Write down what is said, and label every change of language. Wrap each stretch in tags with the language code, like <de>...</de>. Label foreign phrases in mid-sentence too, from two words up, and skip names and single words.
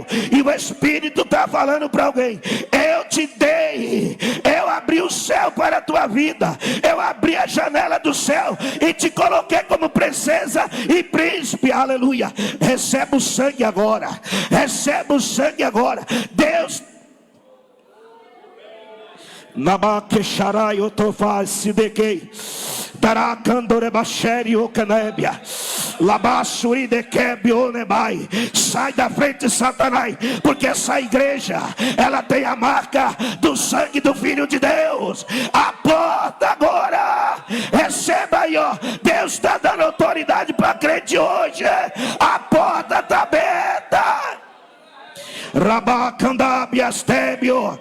<pt>E o Espírito está falando para alguém: eu te dei, eu abri o céu para a tua vida, eu abri a janela do céu e te coloquei como princesa e príncipe. Aleluia. Recebe o sangue agora, recebe o sangue agora. Deus Nabaquexarai otofaz sidequei Daracandorebacheri ocanébia Labassuri dequebe onebai. Sai da frente, Satanás, porque essa igreja, ela tem a marca do sangue do Filho de Deus. A porta agora, receba aí, ó. Deus está dando autoridade para crente hoje. A porta está aberta. Rabacandabiastébio.</pt>